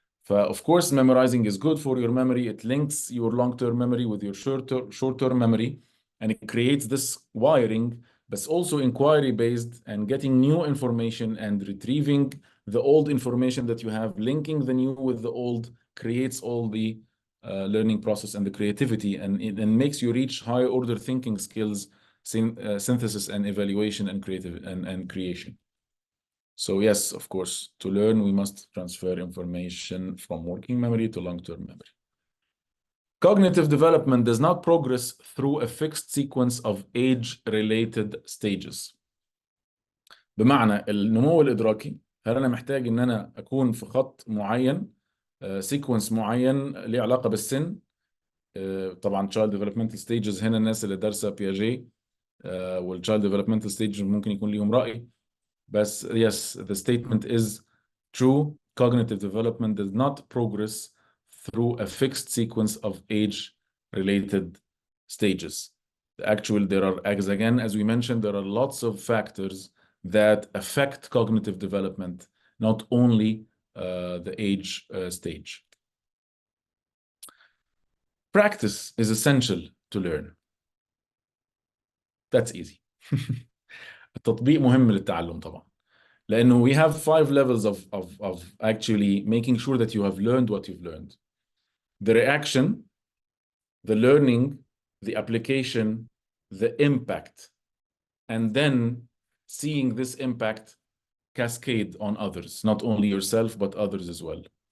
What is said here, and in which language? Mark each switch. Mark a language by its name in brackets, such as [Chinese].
[English] Of course, memorizing is good for your memory. It links your long-term memory with your short-term memory, and it creates this wiring, but also inquiry-based and getting new information and retrieving the old information that you have, linking the new with the old, creates all the learning process and the creativity, and it makes you reach higher order thinking skills, synthesis and evaluation and creation. So yes, of course, to learn, we must transfer information from working memory to long-term memory. Cognitive development does not progress through a fixed sequence of age-related stages. [Arabic] بمعنى النمو الإدراكي، هل أنا محتاج إن أنا أكون في خط معين، سيكونس معين ليه علاقة بالسن؟ طبعا [English] child developmental stages، [Arabic] هنا الناس اللي دارسة بياجي والchild developmental stages ممكن يكون ليهم رأي. بس [English] yes, the statement is true. Cognitive development does not progress through a fixed sequence of age-related stages. Actually, there are, as we mentioned, there are lots of factors that affect cognitive development, not only the age stage. Practice is essential to learn. That's easy. [Arabic] التطبيق مهم للتعلم طبعا. لأنه [English] we have 5 levels of actually making sure that you have learned what you've learned. The reaction, the learning, the application, the impact, and then seeing this impact cascade on others, not only yourself, but others as well.